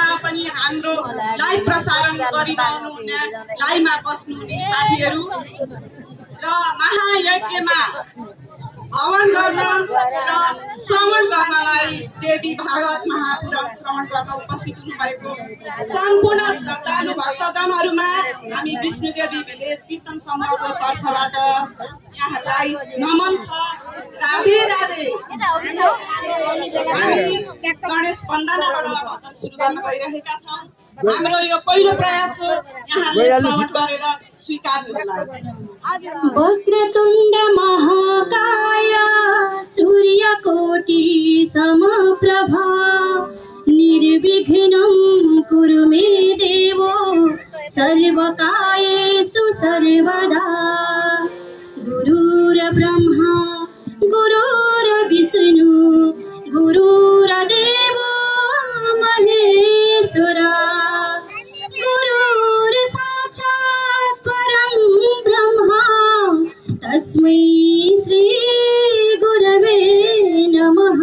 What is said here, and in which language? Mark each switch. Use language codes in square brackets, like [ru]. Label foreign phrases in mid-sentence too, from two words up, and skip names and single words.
[ne] पनि हाम्रो लाइभ प्रसारण गरिरहनु हुने लाइभमा बस्नुहुने साथीहरू र महायज्ञमा हवन गर्न र श्रवण गर्नलाई देवी भागवत महापुराण श्रवण गर्न उपस्थित हुनुभएको सम्पूर्ण श्रद्धालु भक्तजनहरूमा हामी विष्णुदेवी भिलेज कीर्तन समूहको तर्फबाट यहाँलाई नमन छ। राधे राधे। हामी गणेश वन्दनाबाट भजन सुरु गर्न गइरहेका छौँ। हाम्रो यो पहिलो प्रयास हो, यहाँले श्रवण गरेर स्वीकार गर्नुहोला। [sa] वक्रतुण्ड महाकाय सूर्यकोटि समप्रभा निर्विघ्नं कुरु मे देवो सर्वकार्येषु सर्वदा। गुरुर्ब्रह्मा गुरुर्विष्णु गुरुर्देवो महेश्वरा गुरुर्साक्षात् परं ब्रह्मा तस्मै श्री गुरवे नमः।